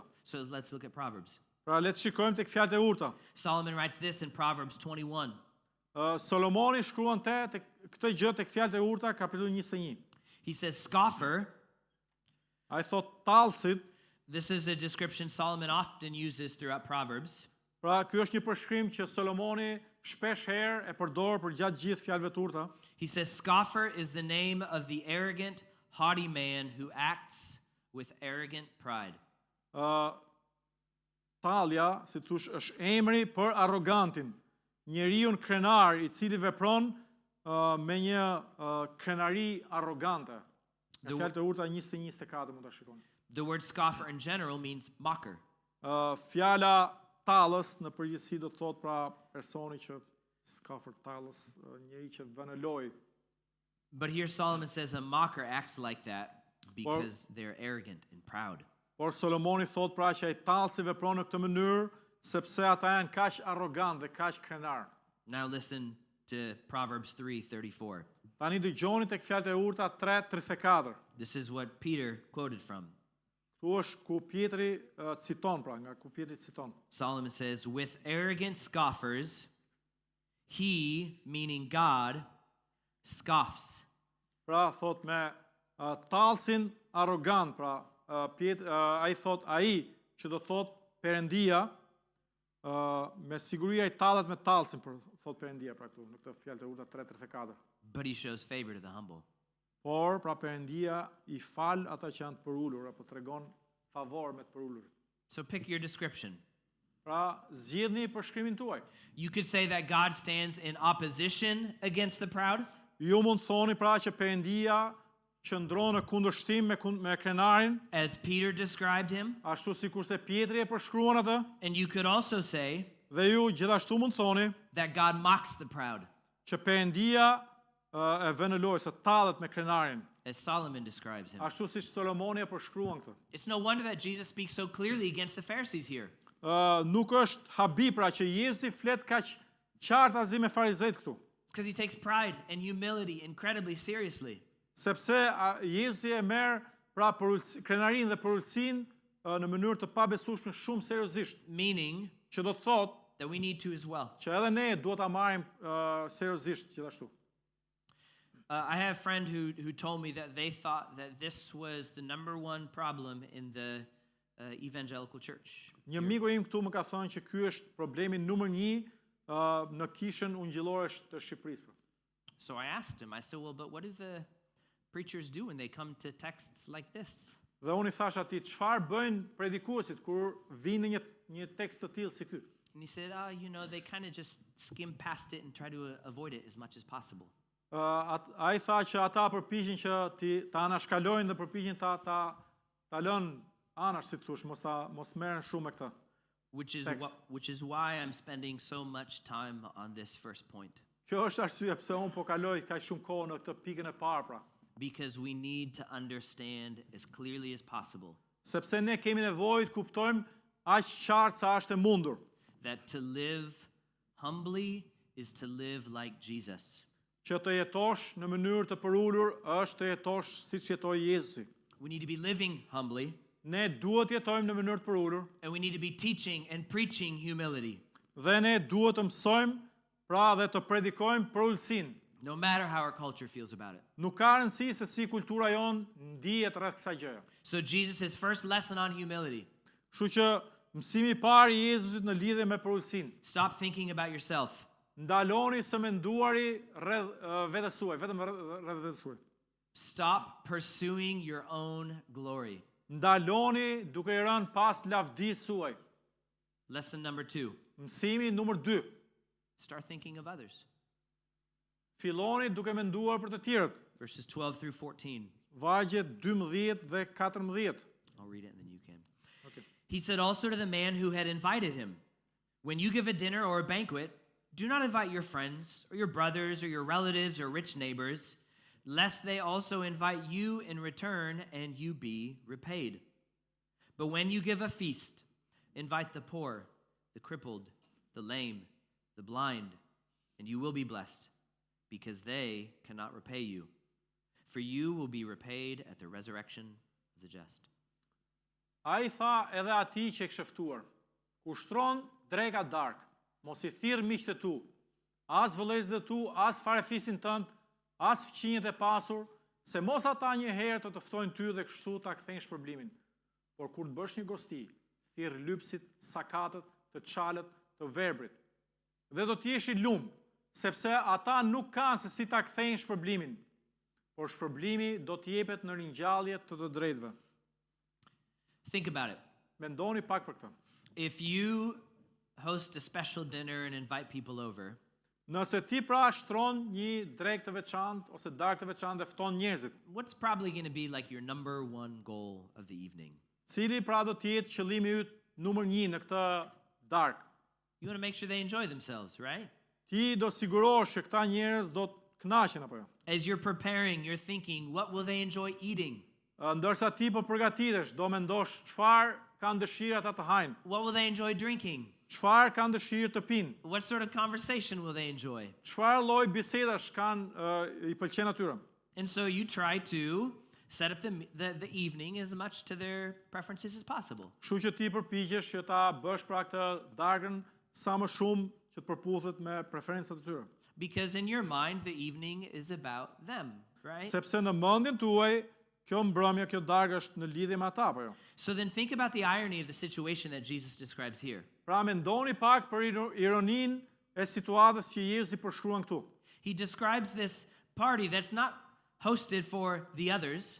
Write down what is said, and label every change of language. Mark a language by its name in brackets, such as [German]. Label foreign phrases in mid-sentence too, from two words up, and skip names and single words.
[English] So let's look at Proverbs. [Albanian] Pra le të shikojmë tek fjalët e urta. [English] Solomon writes this in Proverbs 21. [Albanian] Solomoni shkruan tek këtë gjë tek fjalët e urta, kapitulli 21. [English] He says, scoffer. [Albanian] Ai thot tallësit. [English] This is a description Solomon often uses throughout Proverbs. [Albanian] Pra ky është një përshkrim që Solomoni shpesh herë e përdor për gjatë gjithë fjalëve të urta. [English] He says, scoffer is the name of the arrogant, haughty man who acts with arrogant pride. [Albanian] Tallja, si thosh, është emri për arrogantin, njeriu krenar I cili vepron me një krenari arrogante. Në fjalët e urta 21-24 mund ta shikoni. [English] The word scoffer in general means mocker. [Albanian] Fjala tallës në përgjithësi do të thotë pra personi që scoffer tallës, njeri që vën në lojë. [English] But here Solomon says a mocker acts like that because they're arrogant and proud. [Albanian] Por Solomoni thot pra që ai tallësi vepron në këtë mënyrë sepse ata janë kaq arrogant dhe kaq krenar. [English] Now listen to Proverbs 3:34. [Albanian] Tani dëgjoni tek fjalët e urta 3:34. [English] This is what Peter quoted from. [Albanian] Ku është ku Pietri citon pra, nga ku Pietri citon. [English] Solomon says, with arrogant scoffers, he, meaning God, scoffs. [Albanian] Pra thot me tallësin arrogant, pra ai thot ai që do thot Perëndia me siguri ai tallet me tallsin, thot Perëndia pra këtu në këtë fjalë të urta 3:34. [English] But he shows favor to the humble. [Albanian] Por pra Perëndia i fal ata që janë të përulur apo tregon favor me të përulurit. [English] So pick your description. [Albanian] Pra zgjidhni përshkrimin tuaj. [English] You could say that God stands in opposition against the proud. [Albanian] Ju mund thoni pra që Perëndia qëndron në kundërshtim me krenarin, [English] As Peter described him. [Albanian] ashtu sikurse Pietri e përshkruan atë, [English] And you could also say [Albanian] dhe ju gjithashtu mund thoni [English] that God mocks the proud, [Albanian] që Perëndia e vën në lojë se tallet me krenarin, [English] as Solomon describes him. [Albanian] ashtu siç Solomoni e përshkruan këtë. [English] It's no wonder that Jesus speaks so clearly against the Pharisees here. [Albanian] Nuk është habi pra që Jezusi flet kaq qartazi me farizejt këtu, [English] Because he takes pride and humility incredibly seriously. [Albanian] sepse Jezusi e merr pra krenarinë dhe përulësinë në mënyrë të pabesueshme shumë seriozisht, [English] Meaning [Albanian] që do të thotë [English] that we need to as well. [Albanian] që edhe ne duhet ta marrim seriozisht gjithashtu. [English] I have a friend who told me that they thought that this was the number one problem in the evangelical church. [Albanian] Një miku im këtu më ka thënë që ky është problemi numër 1 në kishën ungjillore të Shqipërisë. [English] So I asked him, I said, well, but what do the preachers do when they come to texts like this? [Albanian] Dhe unë I thash atij, çfarë bëjnë predikuesit kur vinë në një tekst të tillë si ky? [English] And he said, they kind of just skim past it and try to avoid it as much as possible. [Albanian] Ai tha që ata përpiqen që ta anashkalojnë dhe përpiqen ta lënë anash, si thosh, mos merren shumë me këtë. [English] Which is why I'm spending so much time on this first point. [Albanian] Kjo është arsye pse unë po kaloj kaq shumë kohë në këtë pikën e parë pra. [English] Because we need to understand as clearly as possible [Albanian] Sepse ne kemi nevojë të kuptojmë aq qartë sa është e mundur [English] that to live humbly is to live like Jesus. [Albanian] që të jetosh në mënyrë të përulur është të jetosh siç jetoi Jezusi. [English] We need to be living humbly, [Albanian] Ne duhet jetojmë në mënyrë të përulur [English] and we need to be teaching and preaching humility, [Albanian] dhe ne duhet të mësojmë pra dhe të predikojmë përulësinë. [English] no matter how our culture feels about it. [Albanian] Nuk ka rëndësi se si kultura jon ndihet rreth kësaj gjëje. [English] So Jesus' first lesson on humility. [Albanian] Kështu që mësimi I parë I Jezusit në lidhje me përulësinë. [English] Stop thinking about yourself. [Albanian] Ndaloni së menduari rreth vetes suaj, vetëm rreth vetes suaj. [English] Stop pursuing your own glory. [Albanian] Ndaloni duke I rënë pas lavdisë suaj. [English] Lesson number 2. [Albanian] Mësimi numër 2. [English] Start thinking of others. [Albanian] Filloni duke menduar për të tjerët. [English] Verses 12 through 14. [Albanian] Vargjet 12 dhe 14. [English] I'll read it and then you can. Okay. He said also to the man who had invited him, when you give a dinner or a banquet, do not invite your friends or your brothers or your relatives or rich neighbors, lest they also invite you in return and you be repaid. But when you give a feast, invite the poor, the crippled, the lame, the blind, and you will be blessed, because they cannot repay you. For you will be repaid at the resurrection of the just. [Albanian] Ai tha edhe atij që e kishte ftuar: Ushtron dreka dark, mos I thirr miqtë tu, as vëllezërit tu, as farefisin tënd, as fqinjet e pasur, se mos ata një herë të ftojnë ty dhe kështu ta kthejnë shpërblimin. Por kur të bësh një gosti, thirr lypsit, sakatët, të çalët, të verbrit. Dhe do të jesh I lumë, sepse ata nuk kanë se si ta kthejnë shpërblimin, por shpërblimi do të jepet në ringjallje të drejtëve. [English] Think about it. [Albanian] Mendoni pak për këtë. [English] If you host a special dinner and invite people over, [Albanian] Nëse ti pra shtron një drek të veçantë ose darkë të veçantë dhe fton njerëzit, [English] what's probably going to be like your number one goal of the evening? [Albanian] cili pra do të jetë qëllimi yt numër 1 në këtë darkë? [English] You want to make sure they enjoy themselves, right? [Albanian] Ti do sigurohesh që këta njerëz do të kënaqen apo jo? [English] As you're preparing, you're thinking, what will they enjoy eating? [Albanian] Ndërsa ti po përgatitesh, do mendosh çfarë kanë dëshirë ata të hajnë, [English] What will they enjoy drinking? [Albanian] çfarë kanë dëshirë të pinë, [English] What sort of conversation will they enjoy? [Albanian] çfarë lloj bisedash kanë I pëlqen atyre. [English] And so you try to set up the evening as much to their preferences as possible. [Albanian] Kështu që ti përpiqesh që ta bësh pra këtë darkën sa më shumë që të përputhet me preferencat e tyre. [English] Because in your mind, the evening is about them, right? [Albanian] Sepse në mendjen tuaj, kjo mbrëmje, kjo darkë është në lidhje me ata apo jo? [English] So then think about the irony of the situation that Jesus describes here. [Albanian] Pra mendoni pak për ironinë e situatës që Jezusi përshkruan këtu. [English] He describes this party that's not hosted for the others,